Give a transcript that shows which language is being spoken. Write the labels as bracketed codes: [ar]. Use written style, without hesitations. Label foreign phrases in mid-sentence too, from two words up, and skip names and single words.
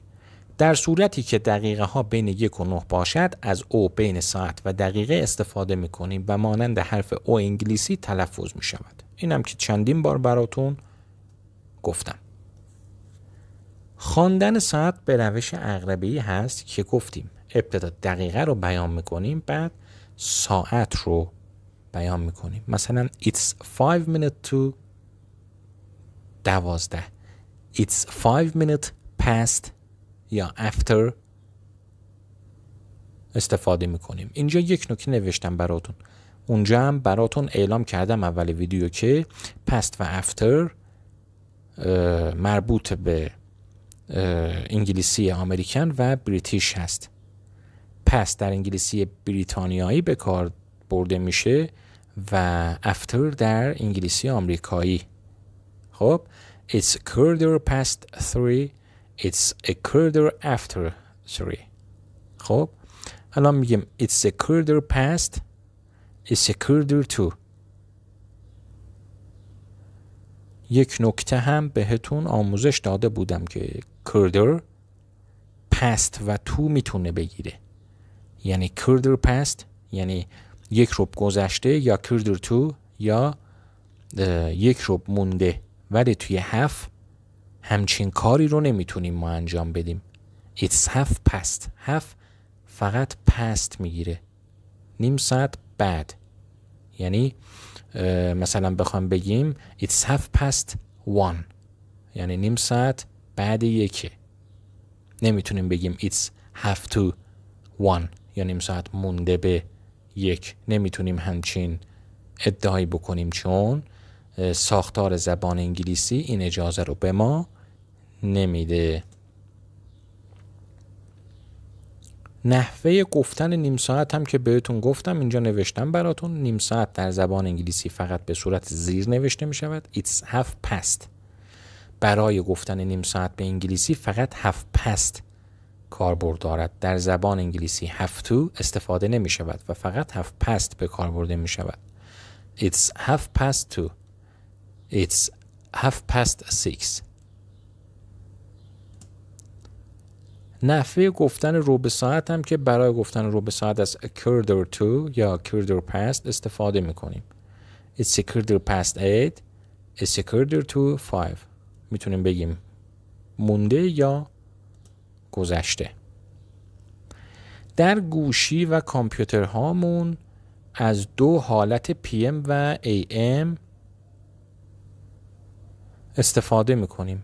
[fa] در صورتی که دقیقه ها بین 1 و 9 باشد از او بین ساعت و دقیقه استفاده میکنیم و مانند حرف او انگلیسی تلفظ میشود. اینم که چندین بار براتون گفتم. خواندن ساعت به روش عقربه‌ای هست که گفتیم ابتدا دقیقه رو بیان میکنیم، بعد ساعت رو بیان میکنیم. [en] مثلا it's 5 minutes to 12. it's 5 minutes past یا after [fa] استفاده میکنیم. اینجا یک نکته نوشتم براتون. اونجا هم براتون اعلام کردم اول ویدیو که past و after مربوط به انگلیسی امریکن و بریتیش هست. past در انگلیسی بریتانیایی به کار برده میشه و after در انگلیسی آمریکایی. [en] خب it's a quarter past 3. it's a quarter after 3. [fa] خب الان میگیم [en] it's a quarter past. it's a quarter to. [fa] یک نکته هم بهتون آموزش داده بودم که [en] quarter past [fa] و to میتونه بگیره. یعنی [en] quarter past [fa] یعنی 1 ربع گذشته، یا [en] quarter to [fa] یا 1 ربع مونده. ولی توی half همچین کاری رو نمیتونیم ما انجام بدیم. [en] it's half past. half فقط past میگیره. [fa] نیم ساعت بعد. یعنی مثلا بخوام بگیم [en] it's half past 1 [fa] یعنی نیم ساعت بعد 1. نمیتونیم بگیم [en] it's half to 1 [fa] یا نیم ساعت مونده به 1. نمیتونیم همچین ادعایی بکنیم چون ساختار زبان انگلیسی این اجازه رو به ما نمیده. نحوه گفتن نیم ساعت هم که بهتون گفتم اینجا نوشتم براتون. نیم ساعت در زبان انگلیسی فقط به صورت زیر نوشته می شود. [en] it's half past. [fa] برای گفتن نیم ساعت به انگلیسی فقط [en] half past [fa] کاربرد دارد. در زبان انگلیسی [en] have to [fa] استفاده نمی شود و فقط [en] half past [fa] به کار برده می شود. [en] it's half past 2. it's half past 6. [fa] نحوه گفتن ربع ساعت هم که برای گفتن ربع ساعت از [en] a quarter to [fa] یا [en] quarter past [fa] استفاده میکنیم. [en] it's a quarter past 8. it's a quarter to 5. [fa] میتونیم بگیم مونده یا گذشته. در گوشی و کامپیوترهامون از 2 حالت PM و AM استفاده میکنیم.